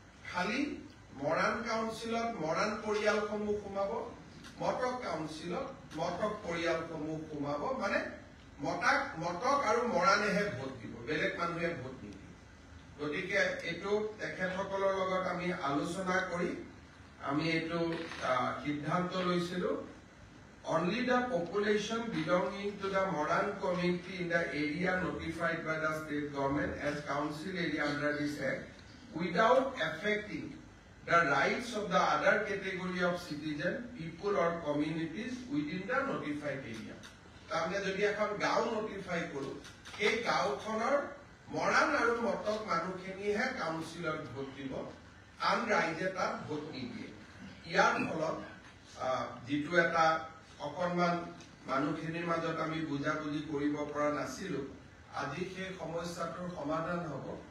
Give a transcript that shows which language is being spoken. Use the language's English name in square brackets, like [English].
[Assamese] খালি মৰাণ কাউন্সিলত মৰাণ পৰিয়ালসমূহ সোমাব, মটক কাউন্সিলত মটক পৰিয়ালসমূহ সোমাব। মানে মটক আৰু মৰাণেহে ভোট দিব, বেলেগ মানুহে ভোট নিদিয়ে। গতিকে এইটো তেখেতসকলৰ লগত আমি আলোচনা কৰি আমি এইটো সিদ্ধান্ত লৈছিলো। [English] Only the population belonging to the Moran community in the area notified by the state government as council area under this act, without affecting the rights of the other category of citizen, people or communities within the notified area. [Assamese] তাৰমানে যদি এখন গাঁও notify কৰো, সেই গাঁওখনৰ মৰাণ আৰু Matak মানুহখিনিহে কাউন্সিলত vote দিব, আন ৰাইজে তাত ভোট নিদিয়ে। ইয়াৰ ফলত যিটো এটা অকণমান মানুহখিনিৰ মাজত আমি বুজাবুজি কৰিব পৰা নাছিলো, আজি সেই সমস্যাটোৰ সমাধান হ'ব।